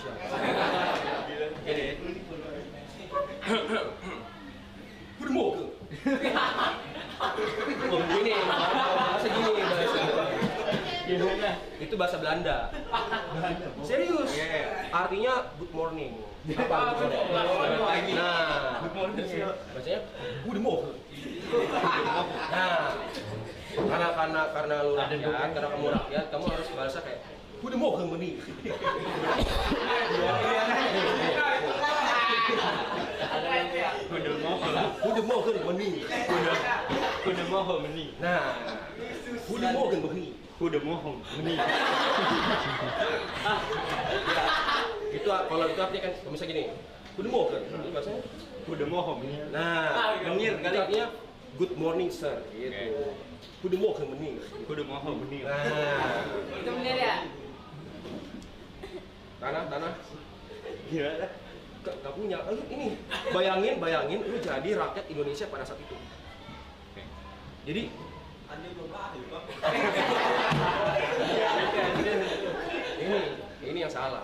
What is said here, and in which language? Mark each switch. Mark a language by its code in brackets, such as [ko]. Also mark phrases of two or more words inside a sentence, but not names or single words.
[id] Ini. Goedemorgen. Gini, bahasa gini bahasa. Itu bahasa Belanda. Serius. Artinya [en] good morning. [id] Apa [en] good morning? [id] Nah, bacanya goedemorgen. Nah, karena lu rakyat, karena kamu rakyat, kamu harus bahasa kayak [nl] goedemorgen meneer. Goedemorgen meneer. Nah, goedemorgen meneer. [id] Itu kalau itu artinya kan misalnya gini. Goedemorgen. Itu bahasanya nah, menir kali artinya [en] good morning sir [id] gitu. [nl] Goedemorgen meneer. [id] Nah, Itu bener ya? tanah. Gak punya. Lu ini bayangin lu jadi rakyat Indonesia pada saat itu. Jadi ini yang salah.